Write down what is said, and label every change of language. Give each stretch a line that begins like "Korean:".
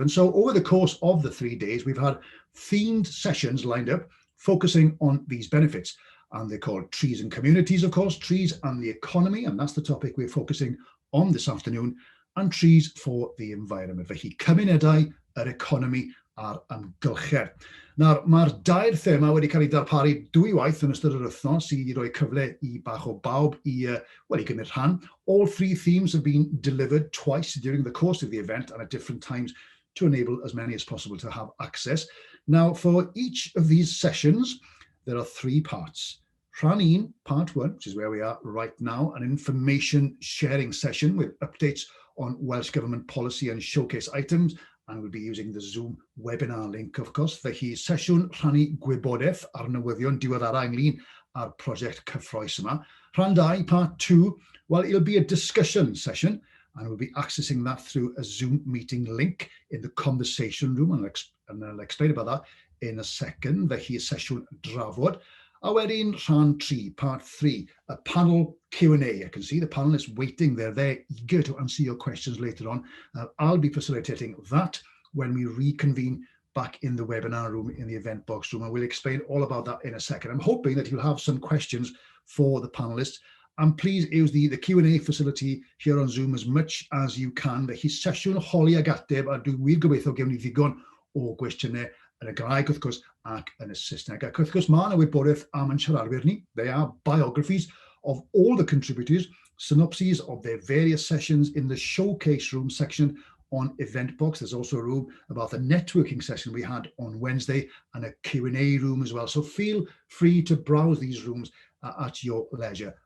English: And so over the course of the 3 days, we've had themed sessions lined up focusing on these benefits. And they're called Trees and Communities, of course, Trees and the Economy, and that's the topic we're focusing on this afternoon, and Trees for the Environment.
Welsh: Felly, cymunedau, yr economi a'r amgylchedd. Nawr, mae'r dair thema wedi cael ei darparu dwywaith yn ystod yr wythnos i roi cyfle i bach o bawb i gymryd rhan.
English: All 3 themes have been delivered twice during the course of the event and at different times to enable as many as possible to have access. Now, for each of these sessions, there are 3 parts.
Welsh: Rhan 1,
English: part 1, which is where we are right now, an information sharing session with updates on Welsh Government policy and showcase items, and we'll be using the Zoom webinar link, of course.
Welsh: Felly, sesiwn rhannu gwybodaeth ar newyddion diweddara ynglyn â'r prosiect cyffroes yma. Rhan 2,
English: part 2, well, it'll be a discussion session, and we'll be accessing that through a Zoom meeting link in the conversation room, and I'll explain about that in a second.
Welsh: Felly, sesiwn drafod. A wedyn, rhan 3,
English: part 3,
Welsh: a panel Q&A.
English: I can see the panelists waiting there. They're eager to answer your questions later on. I'll be facilitating that when we reconvene back in the webinar room, in the event box room, and we'll explain all about that in a second. I'm hoping that you'll have some questions for the panelists. And please use the Q&A facility here on Zoom as much as you can.
Welsh: Felly, sesiwn holi ag ateb, a dwi wir gobeithio gewn ni ddigon o gwestiynau yn y Gymraeg, wrth gwrs, ac yn y Saesneg. Ac wrth gwrs, mae yna wybodaeth am yn siaradwyr ni.
English: They are biographies of all the contributors, synopses of their various sessions in the showcase room section on Eventbox. There's also a room about the networking session we had on Wednesday and a Q&A room as well. So feel free to browse these rooms at your leisure.